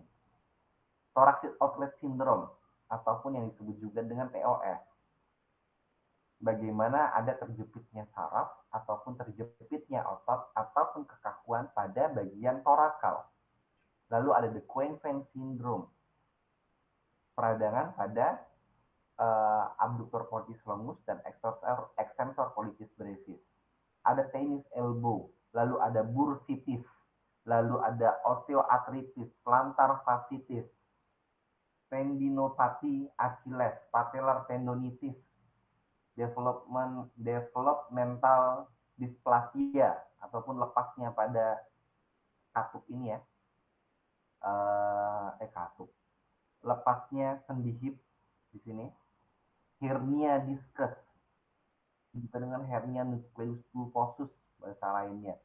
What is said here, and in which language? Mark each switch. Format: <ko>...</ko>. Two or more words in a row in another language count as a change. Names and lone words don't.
<en>Thoracic outlet syndrome</en> <id>ataupun yang disebut juga dengan TOS. Bagaimana ada terjepitnya saraf ataupun terjepitnya otot ataupun kekakuan pada bagian torakal. Lalu ada</id> <en>the Queen-Fan syndrome,</en> <id>peradangan pada</id> <la>abductor pollicis longus dan extensor pollicis brevis.</la> <id>Ada</id> <en>tennis elbow,</en> <id>lalu ada bursitis, lalu ada osteoartritis,</id> <en>plantar fasciitis, tendinopati Achilles, patellar tendonitis, developmental dysplasia</en> <id>ataupun lepasnya pada katup ini ya, katup, lepasnya sendi hip di sini, hernia discus, juga dengan</id> <la>hernia nucleus pulposus</la> <id>bahasa lainnya.</id>